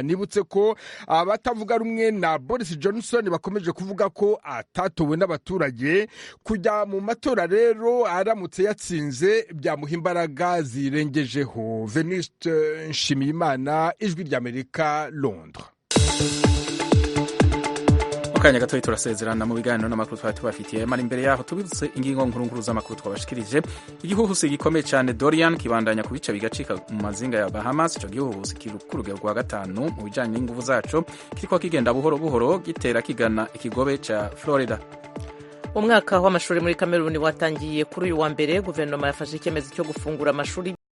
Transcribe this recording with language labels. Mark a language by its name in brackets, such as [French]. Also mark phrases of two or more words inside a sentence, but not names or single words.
[Kinyarwanda] Nibutse ko abatavuga rumwe na Boris Johnson bakomeje kuvuga ko atatowe n'abaturage. Kujya mu matora rero aramutse yatsinze byamuha imbaraga zirengejeho. Venuste Nshimiyimana, Ijwi ry'Amerika, Londres. [Rundi] Mukanya gatoyi turasezerana mu biganiro n'amakuru twari tubafitiye, mara imbere yaho tubibutse ingingo nkuru z'amakuru twabashikirije. Igihuhusi gikomeye cyane Dorian kibandanya kubica bigacika mu mazinga ya Bahamas. Ico gihuhusi kiri ku rugero rwa 5 mu bijanye n'inguvu zaco, kiriko kigenda buhoro buhoro gitera kigana ikigobe ca Florida. [Kinyarwanda] Umwaka w'amashuri muri Kameruni watangiye kuri uyu wa mbere. Guverinoma yafashe icyemezo cyo gufungura amashuri